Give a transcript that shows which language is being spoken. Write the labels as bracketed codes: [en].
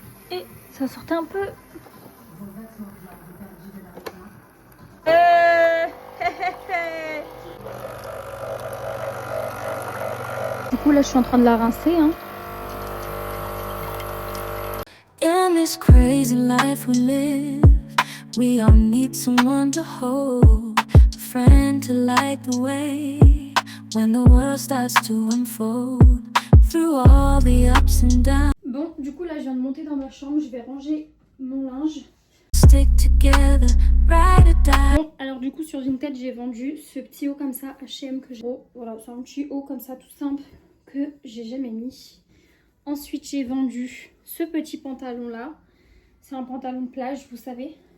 [fr] Et ça sortait un peu. Du coup là je suis en train de la rincer hein. [en] In this crazy life we live, we all need someone to hold, a friend to light the way when the world starts to unfold through all the ups and downs. [fr] Bon, du coup là je viens de monter dans ma chambre, je vais ranger mon linge. [en] Stick together, ride or die. [fr] Bon, alors du coup sur Vinted j'ai vendu ce petit haut comme ça H&M que j'ai. Oh, voilà, c'est un petit haut comme ça tout simple que j'ai jamais mis. Ensuite j'ai vendu ce petit pantalon là. C'est un pantalon de plage, vous savez.